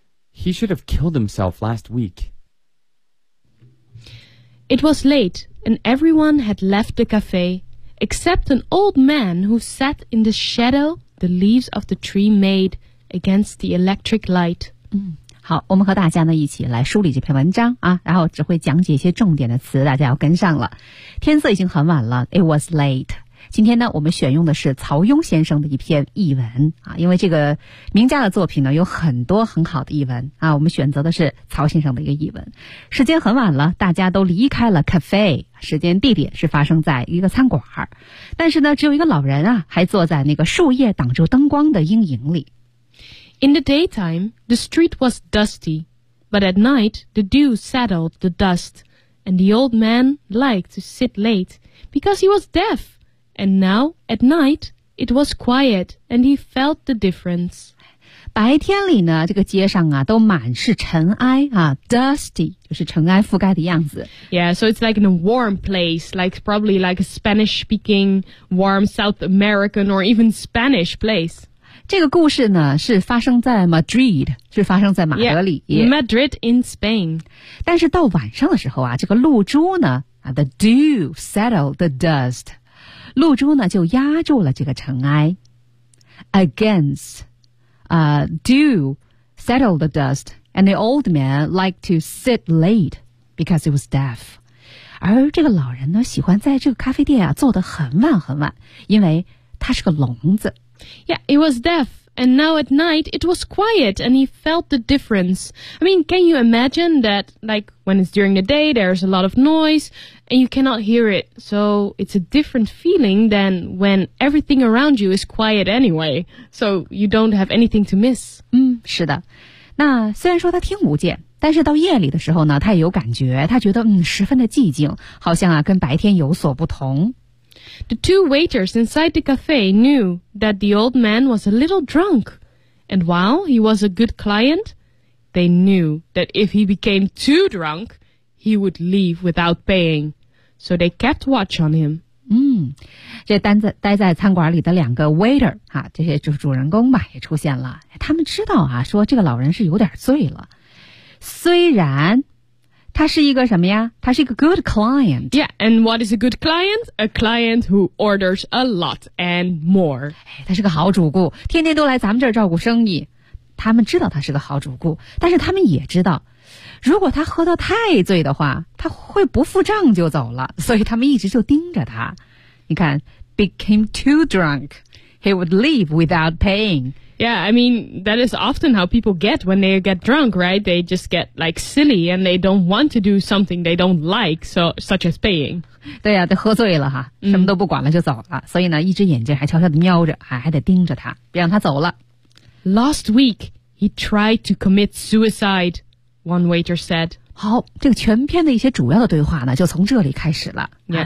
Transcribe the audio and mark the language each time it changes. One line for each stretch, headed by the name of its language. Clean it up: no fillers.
English: He should have killed himself last week. It was late, and everyone had left the cafe, except an old man who sat in the shadow the leaves of the tree made against the electric light.
Chinese: 好，我们和大家呢一起来梳理这篇文章啊，然后只会讲解一些重点的词，大家要跟上了。天色已经很晚了 ，
English: It was late。
Chinese: 今天呢，我们选用的是曹庸先生的一篇译文啊，因为这个名家的作品呢有很多很好的译文啊，我们选择的是曹先生的一个译文。时间很晚了，大家都离开了 cafe， 时间地点是发生在一个餐馆，但是呢，只有一个老人啊还坐在那个树叶挡住灯光的阴影里。
English: In the daytime, the street was dusty, but at night, the dew settled the dust, and the old man liked to sit late, because he was deaf, and now, at night, it was quiet, and he felt the difference.
Chinese: 白天里呢，这个街上啊，都满是尘埃啊 ,dusty, 就是尘埃覆盖的样子。
English: Yeah, so it's like in a warm place, like probably like a Spanish-speaking, warm South American or even Spanish place.
Chinese: 这个故事呢是发生在 Madrid, 是发生在马德里。
English: Yeah, Madrid in Spain.
Chinese: 但是到晚上的时候啊，这个露珠呢 ,
English: the dew settled the dust,
Chinese: 露珠呢就压住了这个尘埃。
English: Against, dew settled the dust, and the old man liked to sit late because he was deaf.
Chinese: 而这个老人呢喜欢在这个咖啡店啊坐得很晚很晚，因为他是个聋子。
English: Yeah, he was deaf, and now at night it was quiet, and he felt the difference. I mean, can you imagine that, like, when it's during the day, there's a lot of noise, and you cannot hear it. So it's a different feeling than when everything around you is quiet anyway, so you don't have anything to miss.
Chinese: 是的。那虽然说他听不见，但是到夜里的时候呢，他也有感觉，他觉得十分的寂静，好像啊跟白天有所不同。
English: The two waiters inside the cafe knew that the old man was a little drunk, and while he was a good client, they knew that if he became too drunk, he would leave without paying. So they kept watch on him.
Chinese: 嗯，这待在餐馆里的两个 waiter 哈、啊，这些就是主人公吧，也出现了。他们知道啊，说这个老人是有点醉了，虽然。他是一个什么呀？他是一个
English: good client. Yeah, and what is a good client? A client who orders a lot and more.
Chinese: 他是个好主顾，天天都来咱们这儿照顾生意。他们知道他是个好主顾，但是他们也知道，如果他喝得太醉的话，他会不付账就走了。所以他们一直就盯着他。你看
English: ，became too drunk, he would leave without paying. Yeah, I mean, that is often how people get when they get drunk, right? They just get, like, silly, and they don't want to do something they don't like, so, such as paying.
Chinese: 对啊，都喝醉了哈，什么都不管了就走了。所以呢，一只眼睛还悄悄地瞄着，还得盯着他，别让他走了。
English: Last week, he tried to commit suicide, one waiter said.
Chinese: 好，这个全篇的一些主要的对话呢，就从这里开始了。
English: Yeah.